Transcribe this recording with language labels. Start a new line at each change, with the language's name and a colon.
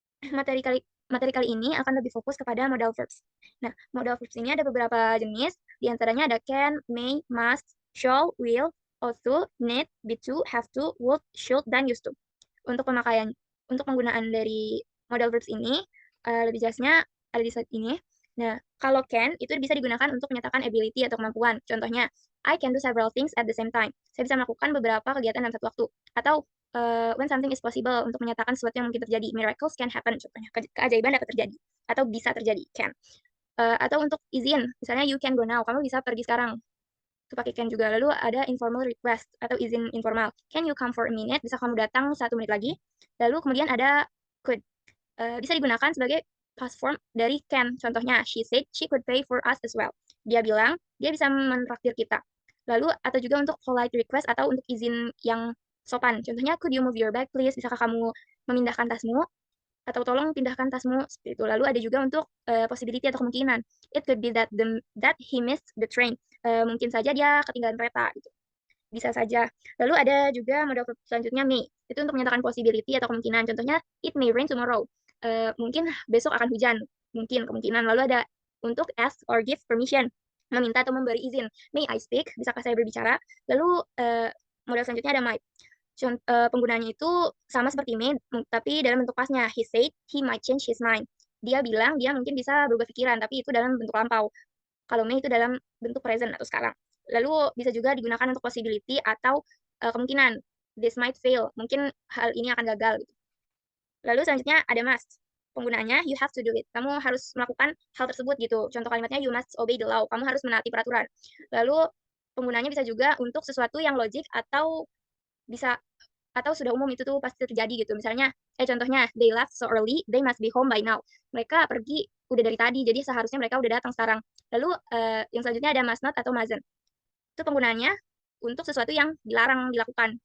Indonesian: materi kali materi kali ini akan lebih fokus kepada modal verbs. Nah, modal verbs ini ada beberapa jenis, di antaranya ada can, may, must, shall, will, ought to, need, be to, have to, would, should, dan used to. Untuk pemakaian, untuk penggunaan dari modal verbs ini, lebih jelasnya ada di slide ini. Nah, kalau can itu bisa digunakan untuk menyatakan ability atau kemampuan. Contohnya,
English: I can do several things at the same time.
Indonesian: Saya bisa melakukan beberapa kegiatan dalam satu waktu. Atau
English: when something is possible,
Indonesian: untuk menyatakan sesuatu yang mungkin terjadi.
English: Miracles can happen,
Indonesian: contohnya. Keajaiban dapat terjadi. Atau bisa terjadi, can. Atau untuk izin, misalnya
English: you can go now,
Indonesian: kamu bisa pergi sekarang. Itu pakai can juga. Lalu ada informal request atau izin informal.
English: Can you come for a minute?
Indonesian: Bisa kamu datang 1 menit lagi. Lalu kemudian ada could. Bisa digunakan sebagai past form dari can.
English: Contohnya, she said she could pay for us as well.
Indonesian: Dia bilang dia bisa mentraktir kita. Lalu atau juga untuk polite request atau untuk izin yang sopan. Contohnya,
English: could you move your bag please?
Indonesian: Bisakah kamu memindahkan tasmu? Atau tolong pindahkan tasmu, seperti itu. Lalu ada juga untuk possibility atau kemungkinan.
English: It could be that he missed the train.
Indonesian: Mungkin saja dia ketinggalan kereta gitu. Bisa saja. Lalu ada juga model selanjutnya may. Itu untuk menyatakan possibility atau kemungkinan. Contohnya
English: it may rain tomorrow.
Indonesian: Mungkin besok akan hujan. Mungkin kemungkinan. Lalu ada untuk
English: ask or give permission.
Indonesian: Meminta atau memberi izin.
English: May I speak?
Indonesian: Bisakah saya berbicara? Lalu model selanjutnya ada might. Penggunanya itu sama seperti may, tapi dalam bentuk pasnya.
English: He said he might change his mind.
Indonesian: Dia bilang dia mungkin bisa berubah pikiran, tapi itu dalam bentuk lampau. Kalau may itu dalam bentuk present atau sekarang. Lalu bisa juga digunakan untuk possibility atau kemungkinan.
English: This might fail.
Indonesian: Mungkin hal ini akan gagal. Gitu. Lalu selanjutnya ada must. Penggunaannya
English: you have to do it.
Indonesian: Kamu harus melakukan hal tersebut gitu. Contoh kalimatnya
English: you must obey the law.
Indonesian: Kamu harus menaati peraturan. Lalu penggunaannya bisa juga untuk sesuatu yang logik atau bisa atau sudah umum itu tuh pasti terjadi gitu. Misalnya, contohnya,
English: they left so early, they must be home by now.
Indonesian: Mereka pergi udah dari tadi, jadi seharusnya mereka udah datang sekarang. Lalu yang selanjutnya ada must not atau mustn't. Itu penggunaannya untuk sesuatu yang dilarang dilakukan.